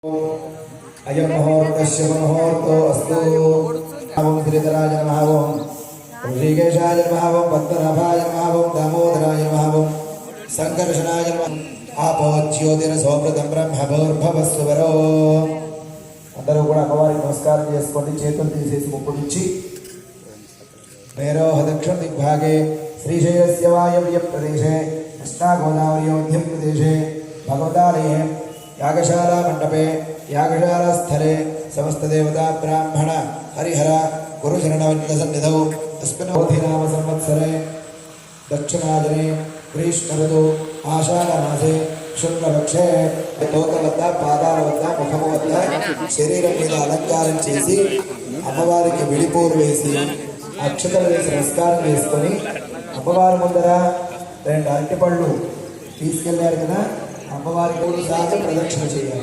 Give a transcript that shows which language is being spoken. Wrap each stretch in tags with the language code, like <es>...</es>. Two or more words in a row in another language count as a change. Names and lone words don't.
<sa>अयं मुहूर्तस्य मुहूर्तो अस्तु। ओं गिरिधराय नमः, ओं ऋषिकेशाय नमः, ओं पद्मनाभाय नमः, ओं दामोदराय नमः, ओं संकर्षणाय नमः। आपो ज्योतिरसोमृतं ब्रह्मभूर्भुवस्सु वरो।</sa> <te>అందరూ కూడా అమ్మవారికి నమస్కారం చేసుకోండి. చేతులు తీసేసి ముక్కు నుంచి</te> <sa>भैरव दक्षिण दिग्भागे श्रीशैलस्य वायव्य प्रदेशे कृष्णागोदावरि मध्य प्रदेशे भगवतालये यागशाला मंडपे यागशाला स्थले समस्त देवता ब्राह्मण हरिहर गुरुशरणवन्दसन्निधौ अस्मिन् संवत्सरे दक्षिणाजने ग्रीष्म ऋतु आषाढमासे शुक्लपक्षे</sa> <te>తోకవద్ద పాదాల వద్ద ముఖము వద్ద శరీరం మీద అలంకారం చేసి అమ్మవారికి విడిపూలు వేసి అక్షతలు వేసి నమస్కారం చేసుకొని అమ్మవారి ముందర రెండు అరటిపళ్ళు తీసుకెళ్లారు కదా, అమ్మవారి 3 సార్లు ప్రదక్షిణ చేయాలి.</te>